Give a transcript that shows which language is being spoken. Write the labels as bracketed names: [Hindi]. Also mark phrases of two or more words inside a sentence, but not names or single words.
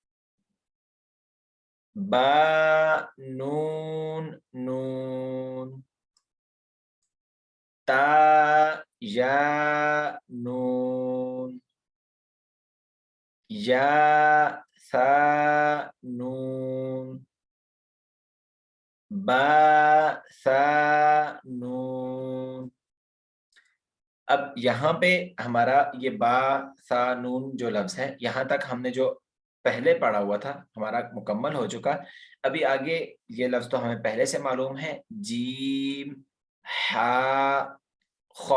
[Urdu] با نون نون تا یا نون یا ثا نون با ثا نون۔ اب یہاں پہ ہمارا یہ با ثا نون جو لفظ ہے، یہاں تک ہم نے جو پہلے پڑھا ہوا تھا ہمارا مکمل ہو چکا۔ ابھی آگے یہ لفظ تو ہمیں پہلے سے معلوم ہے، جیم ہا خا۔